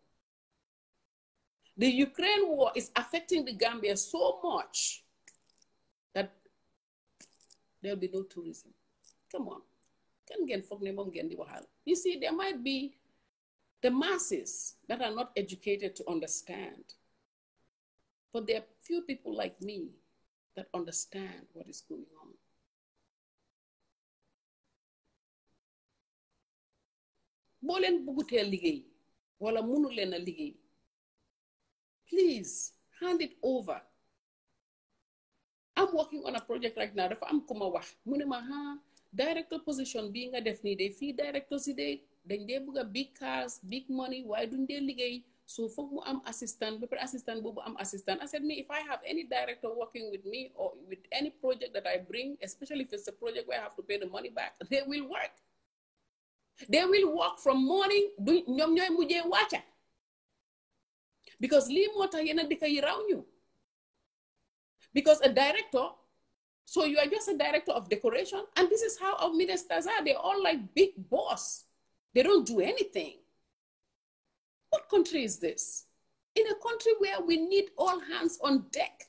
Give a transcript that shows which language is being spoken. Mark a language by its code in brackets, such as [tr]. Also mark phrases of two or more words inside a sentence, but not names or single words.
[en] The Ukraine war is affecting the Gambia so much that there'll be no tourism. Come on. You see, there might be the masses that are not educated to understand. But there are few people like me that understand what is going on. [wo] Bolen bugute liggéey wala munu leen a liggéey. [en] Please hand it over. I'm working on a project right now [wo] dafa am ku ma wax mu ne ma [en] director position [wo] bii nga def nii de fii director si de dañ dee bëgg a [en] big cars big money [wo] waaye duñ dee liggéey so foog mu am assistant ba pare assistant boobu am assistant. [en] I said me if I have any director working with me or with any project that I bring, especially if it's a project where I have to pay the money back, they will work. They will work from morning [wo] du ñoom ñooy mujjee wàcca because lii moo tax yenn dëkk yi raw ñu. [en] Because a director, so you are just a director of decoration, and this is how our ministers are. They're all like big boss. They don't do anything. What country is this? In a country where we need all hands on deck.